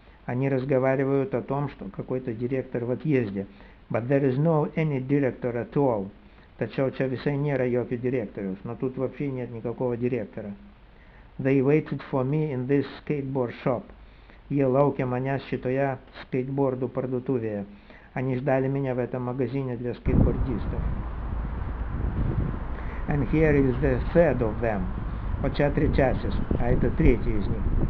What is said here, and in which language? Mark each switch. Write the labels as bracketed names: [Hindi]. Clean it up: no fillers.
[Russian] Они разговаривают о том, что какой-то директор в отъезде. [English] But there is no any director at all. [Lithuanian] Tačiau čia visai nėra jokio direktoriaus, [Russian] но тут вообще нет никакого директора. [English] They waited for me in this skateboard shop. [Lithuanian] Jie laukė manęs šitoje skateboardų parduotuvėje. [Russian] Они ждали меня в этом магазине для скейтбордистов. [English] And here is the third of them. [Lithuanian] O čia trečiasis, [Russian] а это третий из них.